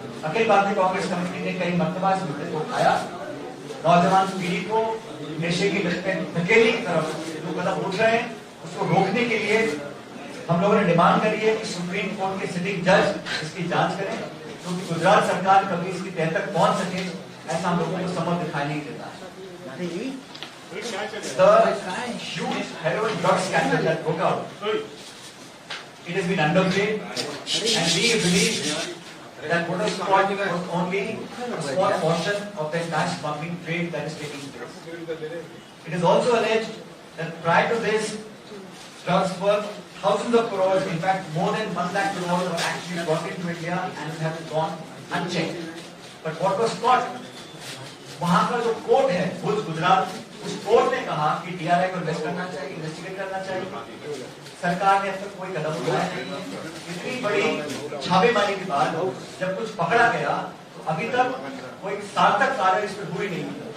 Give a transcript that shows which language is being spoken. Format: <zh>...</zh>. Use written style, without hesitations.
<hi>Akhil Bharatiya Congress committee ने कई मरतबा इस मुद्दे को उठाया, नौजवान पीढ़ी को नशे की लत में धकेलने की तरफ जो कदम उठ रहे हैं उसको रोकने के लिए हम लोगों ने डिमांड करी है कि सुप्रीम कोर्ट के सिटिंग जज इसकी जांच करें, क्योंकि गुजरात सरकार कभी इसकी तह तक पहुंच सके ऐसा हम लोगों को समझ दिखाई नहीं देता है।</hi> <en>The huge heroin drug scandal that broke out, it has been underplayed, and we believe that Motor Squad was only a small portion of the entire smuggling trade that is taking place. It is also alleged that prior to this, drugs worth thousands of crores, in fact more than 1 lakh crores were actually brought into India and have gone unchecked. But what was caught,</en> <hi>वहाँ का जो court है भुज गुजरात, उस court ने कहा कि DRI को investigate करना चाहिए। सरकार ने अब तक कोई कदम उठाया नहीं है। इतनी बड़ी छापेमारी के बाद जब कुछ पकड़ा गया तो अभी तक कोई सार्थक कार्य इस पर हुई नहीं है।</hi>